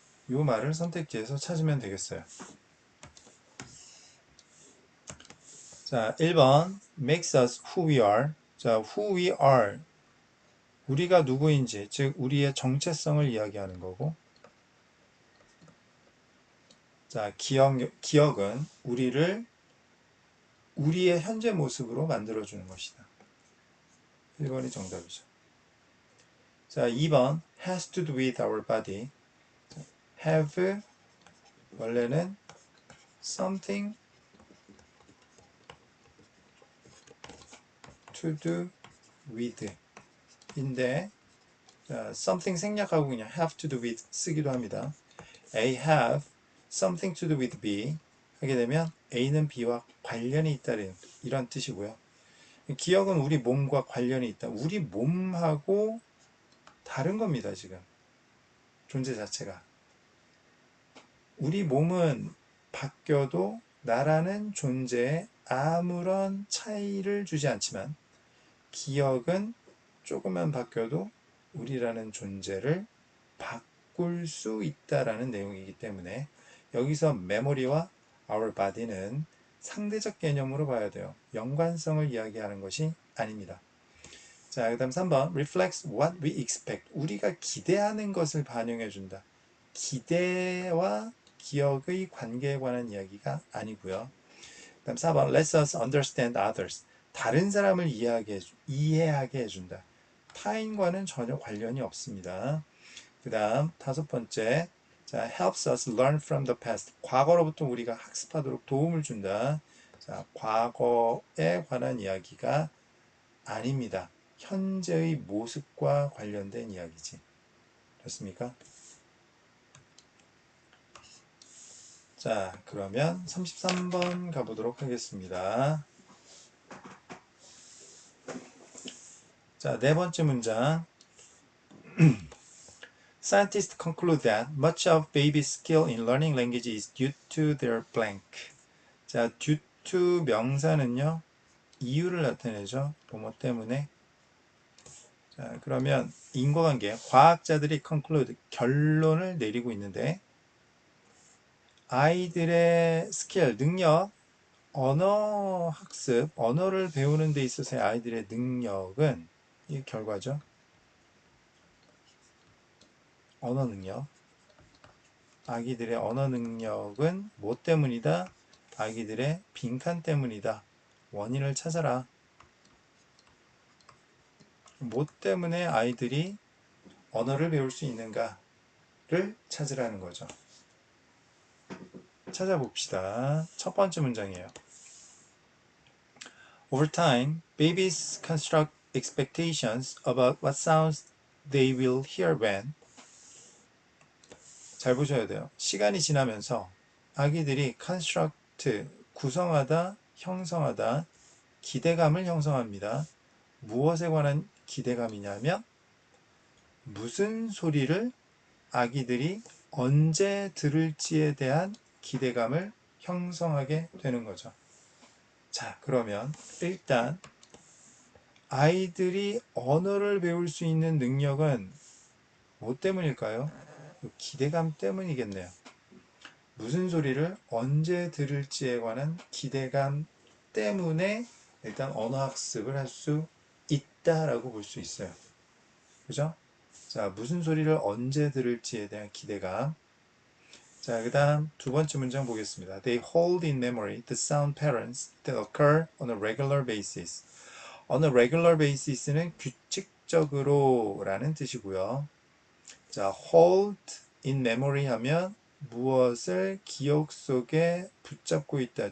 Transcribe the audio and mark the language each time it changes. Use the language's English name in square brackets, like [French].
[Korean] 요 말을 선택지에서 찾으면 되겠어요. [English] 자, 1번 makes us who we are. 자, who we are. [Korean] 우리가 누구인지, 즉 우리의 정체성을 이야기하는 거고, 자, 기억은 우리의 현재 모습으로 만들어주는 것이다. 1번이 정답이죠. [English] 자, 2번 has to do with our body. have [Korean] 원래는 [English] something to do with [Korean] 인데, 자, [English] something [Korean] 생략하고 그냥 [English] have to do with [Korean] 쓰기도 합니다. [English] A have something to do with B [Korean] 하게 되면 A는 B와 관련이 있다는 이런 뜻이고요. 기억은 우리 몸과 관련이 있다. 우리 몸하고 다른 겁니다, 지금. 존재 자체가. 우리 몸은 바뀌어도 나라는 존재에 아무런 차이를 주지 않지만 기억은 조금만 바뀌어도 우리라는 존재를 바꿀 수 있다라는 내용이기 때문에 여기서 memory와 our body는 상대적 개념으로 봐야 돼요. 연관성을 이야기하는 것이 아닙니다. 자, 그 다음 3번 [English] reflects what we expect. [Korean] 우리가 기대하는 것을 반영해 준다. 기대와 기억의 관계에 관한 이야기가 아니고요. [English] 그 다음 4번 lets us understand others. [Korean] 다른 사람을 이해하게 해준다. 타인과는 전혀 관련이 없습니다. [English] 그 다음 5번째, 자, helps us learn from the past. [Korean] 과거로부터 우리가 학습하도록 도움을 준다. 자, 과거에 관한 이야기가 아닙니다. 현재의 모습과 관련된 이야기지. 됐습니까? 자, 그러면 33번 가보도록 하겠습니다. 자, 네 번째 문장. [English] Scientists conclude that much of baby's skill in learning language is due to their blank. [Korean] 자, due to 명사는요, 이유를 나타내죠. 뭐뭐 때문에. 자, 그러면 인과관계, 과학자들이 conclude, 결론을 내리고 있는데 아이들의 스킬, 능력, 언어 학습, 언어를 배우는 데 있어서의 아이들의 능력은 이 결과죠. 언어 능력. 아기들의 언어 능력은 뭐 때문이다? 아기들의 빈칸 때문이다. 원인을 찾아라. 뭐 때문에 아이들이 언어를 배울 수 있는가를 찾으라는 거죠. 찾아봅시다. 첫 번째 문장이에요. [English] Over time, babies construct expectations about what sounds they will hear when. [Korean] 잘 보셔야 돼요. 시간이 지나면서 아기들이 construct, 구성하다, 형성하다, 기대감을 형성합니다. 무엇에 관한 기대감이냐면 무슨 소리를 아기들이 언제 들을지에 대한 기대감을 형성하게 되는 거죠. 자, 그러면 일단 아이들이 언어를 배울 수 있는 능력은 뭐 때문일까요? 기대감 때문이겠네요. 무슨 소리를 언제 들을지에 관한 기대감 때문에 일단 언어 학습을 할 수 있다라고 볼 수 있어요. 그죠? 자, 무슨 소리를 언제 들을지에 대한 기대감. 자, 그 다음 두 번째 문장 보겠습니다. [English] They hold in memory the sound patterns that occur on a regular basis. on a regular basis는 [Korean] 규칙적으로 라는 뜻이고요. 자, hold in memory 하면 무엇을 기억 속에 붙잡고 있다.